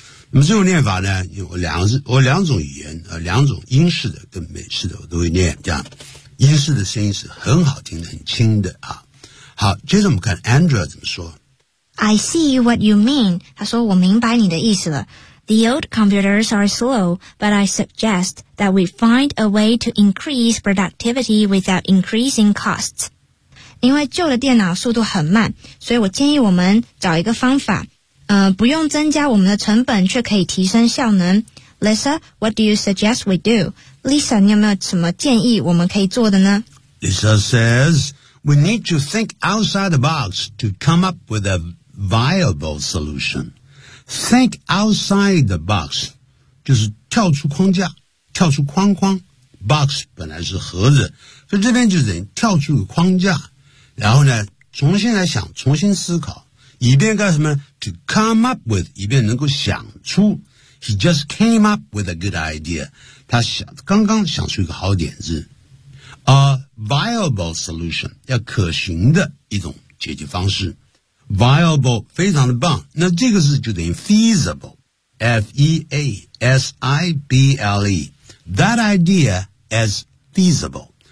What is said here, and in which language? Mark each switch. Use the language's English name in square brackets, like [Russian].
[Chinese] 那么这种念法呢，我两种语言，两种英式的跟美式的我都会念。这样，英式的声音是很好听的，很轻的啊。好，接着我们看 Andrew 怎么说。 [English] I see what you mean. [Chinese] 他说我明白你的意思了。 [English] The old computers are slow, but I suggest that we find a way to increase productivity without increasing costs. [Chinese] 因为旧的电脑速度很慢，所以我建议我们找一个方法，不用增加我们的成本却可以提升效能。 [English] Lisa, what do you suggest we do? [Chinese] Lisa, 你有没有什么建议我们可以做的呢？ [English] Lisa says, we need to think outside the box to come up with a viable solution. Think outside the box, [Chinese] 就是跳出框架，跳出框框。 Box 本来是盒子，所以这边就是跳出框架，然后呢，重新来想，重新思考，以便干什么？ [English] To come up with, [Chinese] 以便能够想出。 [English] He just came up with a good idea. [Chinese] 他想刚刚想出一个好点子。 [English] A viable solution, [Chinese] 要可行的一种解决方式。 Viable, 非常的棒。那这个字就等于 feasible. [English] F-E-A-S-I-B-L-E. That idea is feasible.